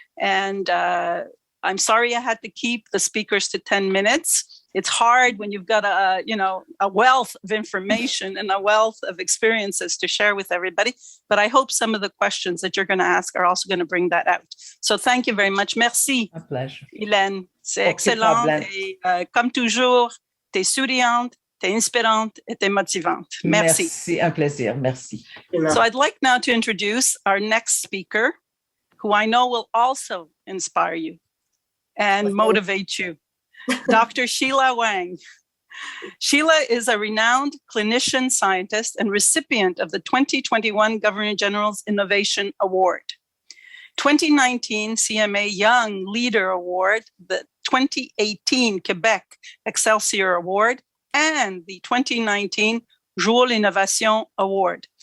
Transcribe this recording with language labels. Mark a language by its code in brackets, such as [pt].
[en] And I'm sorry I had to keep the speakers to 10 minutes. It's hard when you've got a wealth of information and a wealth of experiences to share with everybody. But I hope some of the questions that you're going to ask are also going to bring that out. So thank you very much. [fr] Merci. [en] A pleasure. [fr] Hélène, c'est excellent. Et, comme toujours, t'es souriante, t'es inspirante, et t'es motivante. Merci. Merci, un plaisir. Merci. [en] So I'd like now to introduce our next speaker, who I know will also inspire you and motivate you. Dr. Sheila Wang. Sheila is a renowned clinician-scientist and recipient of the 2021 Governor General's Innovation Award, 2019 CMA Young Leader Award, the 2018 Quebec Excelsior Award, and the 2019 Jour l'Innovation Award.